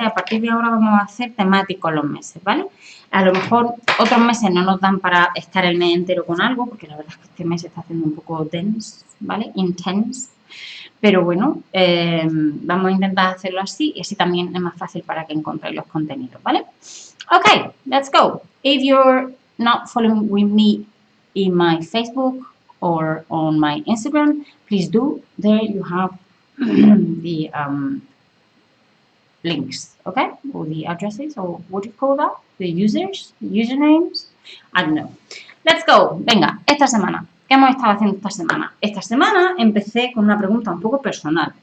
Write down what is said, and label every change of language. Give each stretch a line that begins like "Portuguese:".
Spanish: A partir de ahora vamos a hacer temáticos los meses, ¿vale? A lo mejor otros meses no nos dan para estar el mes entero con algo, porque la verdad es que este mes se está haciendo un poco dense, ¿vale? Intense. Pero bueno, vamos a intentar hacerlo así y así también es más fácil para que encontréis los contenidos, ¿vale?
English: Okay, let's go. If you're not following with me in my Facebook or on my Instagram, please do. There you have the links, okay? Or the addresses, or what do you call that? The users, the usernames, I don't know. Let's go.
Spanish: Venga, esta semana. ¿Qué hemos estado haciendo esta semana? Esta semana empecé con una pregunta un poco personal.